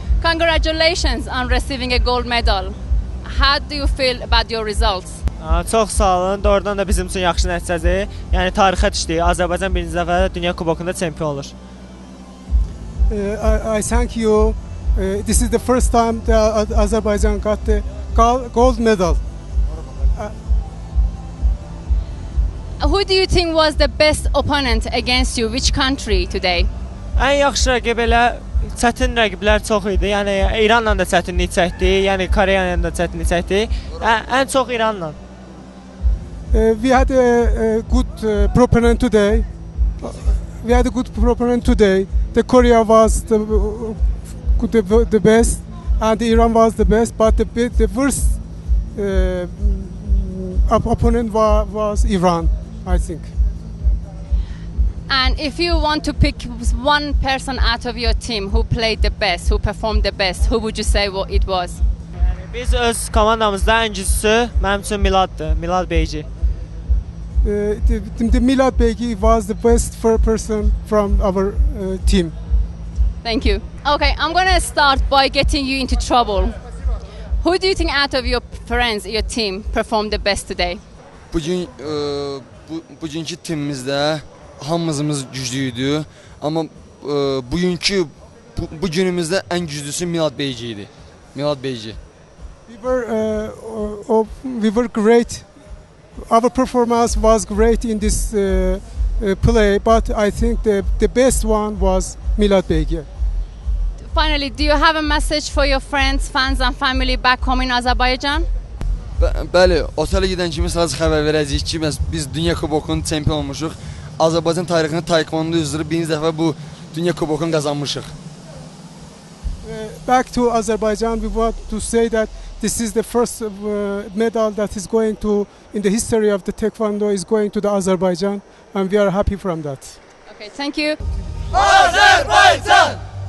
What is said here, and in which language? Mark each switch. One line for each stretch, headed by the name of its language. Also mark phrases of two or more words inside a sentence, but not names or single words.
English: Congratulations on receiving a gold medal. How do you feel about your results?
Azerbaijani: Çox sağ olun. Doğrudan da bizim üçün yaxşı nəticədir. Yəni tarixə düşdük. Azərbaycan birinci dəfə dünya kubokunda çempion olur.
English: I thank you. This is the first time that Azerbaijan got the gold medal. Who do you think was the best opponent against you? Which country today?
Azerbaijani: Ən yaxşı rəqib elə çətin rəqiblər çox idi. Yəni İranla da çətinlik çəkdi, yəni Koreya ilə də çətinlik çəkdi. Ən çox İranla.
English: We had a good proponent today. The Korea was the best, and the Iran was the best. But the worst opponent was Iran, I think. And if you want to pick one person out of your team who played the best, who performed the best, who would you say it was?
Azerbaijani: Biz öz komandamızda ən güclüsü mənim üçün Miladdır, Milad Beyci.
English: The Milad Beygi was the best person from our team. Thank you. Okay, I'm going to start by getting you into trouble. Who do you think out of your friends, your team, performed the best today?
Azerbaijani: Bugünkü timimizdə hamımız güclüydü, amma bu günümüzdə ən güclüsü Milad Beyci idi. Milad Beyci.
English: We were great. Our performance was great in this play, but I think the best one was Milad Beygi. Finally, do you have a message for your friends, fans and family back home in Azerbaijan?
Azerbaijani: Bəli, otelə gedən kimi sadəcə xəbər verəcəyik ki, biz Dünya Kubokunun çempion olmuşuq. Azərbaycan tarixində taekwondo üzrə birinci dəfə bu Dünya Kubokunu qazanmışıq.
English: Back to Azerbaijan, we want to say that this is the first medal that is going to, in the history of the taekwondo, is going to the Azerbaijan, and we are happy from that. Okay, thank you. Azerbaijan!